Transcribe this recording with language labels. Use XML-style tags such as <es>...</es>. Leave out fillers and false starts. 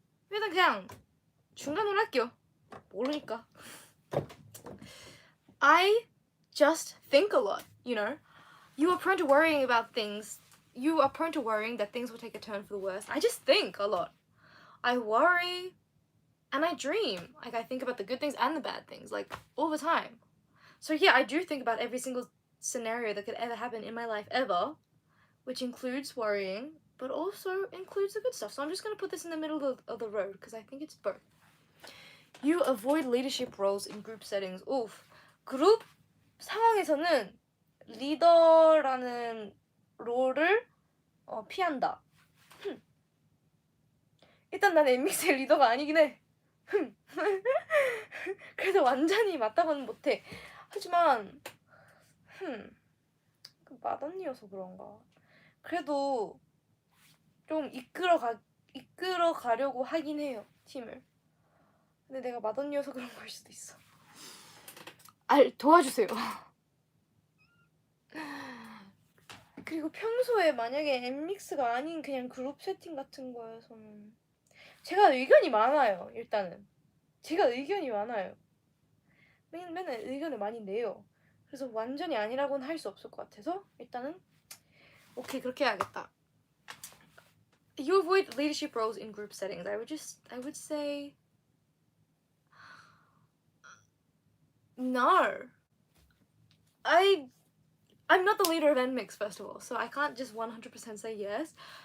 <ko>일단 그냥 중간으로 할게요. 모르니까.</ko> <en>I just think a lot, you know? You are prone to worrying about things. You are prone to worrying that things will take a turn for the worse. I just think a lot. I worry and I dream. Like, I think about the good things and the bad things, like, all the time. So yeah, I do think about every single scenario that could ever happen in my life ever, which includes worrying, but also includes the good stuff. So I'm just gonna put this in the middle of the road because I think it's both. You avoid leadership roles in group settings. Oof.</en> <ko>그룹 상황에서는 리더라는 롤을 피한다. 일단 난 엠믹스의 리더가 아니긴 해. 그래서 완전히 맞다고는 못해. 하지만 맏언니여서 그런가. 그래도 좀 이끌어 가려고 하긴 해요, 팀을. 근데 내가 맏언니여서 그런 걸 수도 있어. 도와주세요. 그리고 평소에 만약에 엠믹스가 아닌 그냥 그룹 세팅 같은 거여서는 제가 의견이 많아요. 일단은 제가 의견이 많아요. 맨날 의견을 많이 내요. 그래서 완전히 아니라고는 할 수 없을 것 같아서 일단은 오케이 그렇게 해야겠다.</ko> <en>You avoid leadership roles in group settings. I would say no. I'm not the leader of NMIX, first of all, so I can't just 100% say yes.</en>